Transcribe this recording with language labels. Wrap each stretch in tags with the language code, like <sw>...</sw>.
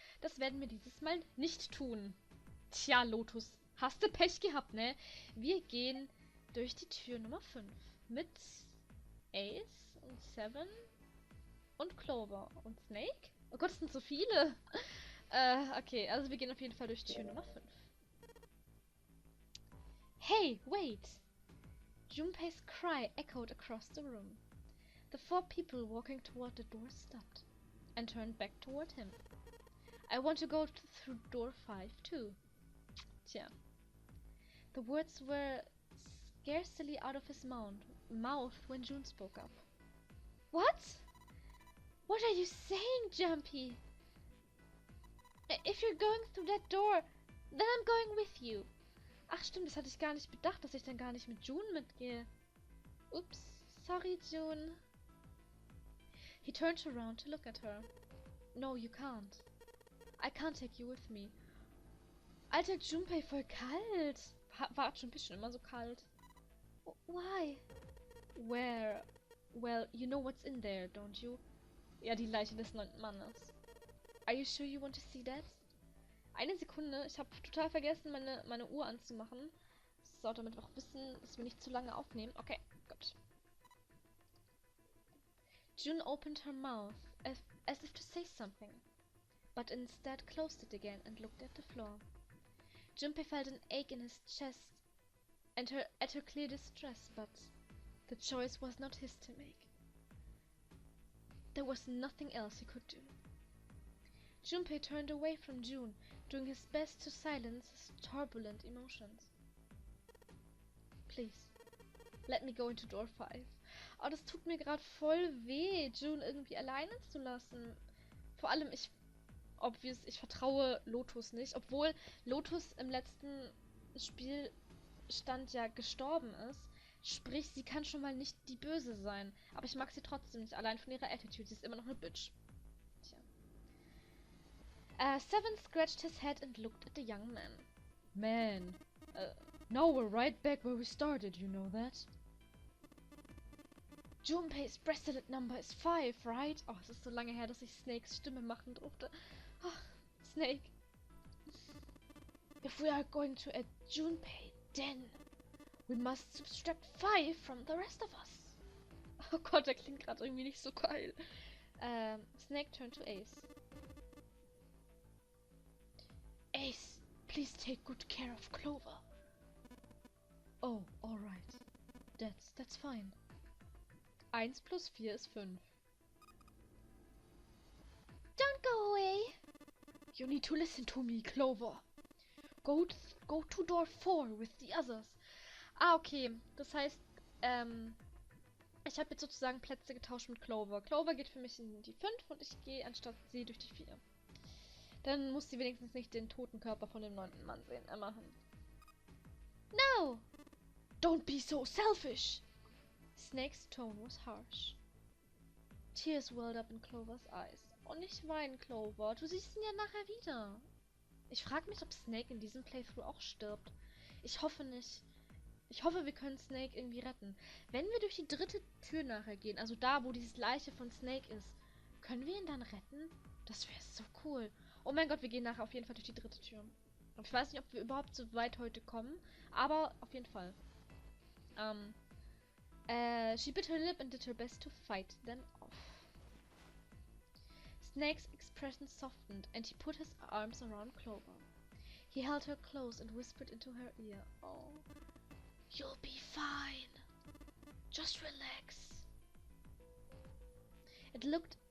<de>Das werden wir dieses Mal nicht tun. Tja, Lotus, hast du Pech gehabt, ne? Wir gehen durch die Tür Nummer 5 mit Ace und Seven und Clover und Snake. Oh Gott, es sind so viele. Okay, also wir gehen auf jeden Fall durch Tür Nummer 5.</de> <en>Hey, wait! Junpei's cry echoed across the room. The 4 people walking toward the door stopped and turned back toward him. I want to go through door 5 too. Tja. The words were scarcely out of his mouth when June spoke up. What? What are you saying, Jumpy? If you're going through that door, then I'm going with you.</en> <de>Ach stimmt, das hatte ich gar nicht bedacht, dass ich dann gar nicht mit June mitgehe. Ups, sorry, June.</de> <en>He turned around to look at her. No, you can't. I can't take you with me.</en> <de>Alter, Junpei, voll kalt. War Junpei schon immer so kalt?</de> <en>Why? Well, you know what's in there, don't you?</en> <de>Ja, die Leiche des 9. Mannes.</de> <en>Are you sure you want to see that?</en> <de>Eine Sekunde, ich habe total vergessen, meine Uhr anzumachen. So, damit wir auch wissen, dass wir nicht zu lange aufnehmen. Okay, gut.</de> <en>June opened her mouth as if to say something, but instead closed it again and looked at the floor. Junpei felt an ache in his chest and at her clear distress, but the choice was not his to make. There was nothing else he could do. Junpei turned away from June, doing his best to silence his turbulent emotions. Please, let me go into door 5.</en> <de>Oh, das tut mir gerade voll weh, June irgendwie alleine zu lassen. Vor allem, ich vertraue Lotus nicht, obwohl Lotus im letzten Spielstand ja gestorben ist. Sprich, sie kann schon mal nicht die Böse sein. Aber ich mag sie trotzdem nicht, allein von ihrer Attitude. Sie ist immer noch eine Bitch. Tja.</de> <en>Seven scratched his head and looked at the young man. Man, now we're right back where we started, you know that? Junpei's bracelet number is 5, right?</en> <de>Oh, es ist so lange her, dass ich Snakes Stimme machen durfte. Oh, Snake.</de> <en>If we are going to add Junpei, then we must subtract 5 from the rest of us.</en> <de>Oh Gott, der klingt gerade irgendwie nicht so geil.</de> <en>Snake turned to Ace. Ace, please take good care of Clover. Oh, alright. That's fine.</en> <de>1 plus 4 ist 5.</de> <en>Don't go away! You need to listen to me, Clover. Go to door 4 with the others.</en> <de>Ah, okay. Das heißt, ich habe jetzt sozusagen Plätze getauscht mit Clover. Clover geht für mich in die 5 und ich gehe anstatt sie durch die 4. Dann muss sie wenigstens nicht den toten Körper von dem 9. Mann sehen. Immerhin.</de> <en>No! Don't be so selfish! Snake's tone was harsh. Tears welled up in Clovers eyes.</en> <de>Und nicht weinen, Clover. Du siehst ihn ja nachher wieder. Ich frage mich, ob Snake in diesem Playthrough auch stirbt. Ich hoffe nicht. Ich hoffe, wir können Snake irgendwie retten. Wenn wir durch die 3. Tür nachher gehen, also da, wo diese Leiche von Snake ist, können wir ihn dann retten? Das wäre so cool. Oh mein Gott, wir gehen nachher auf jeden Fall durch die 3. Tür. Und ich weiß nicht, ob wir überhaupt so weit heute kommen, aber auf jeden Fall.</de> <en>She bit her lip and did her best to fight them off. Snake's expression softened, and he put his arms around Clover. He held her close and whispered into her ear, "Oh, you'll be fine. Just relax." It looked</en>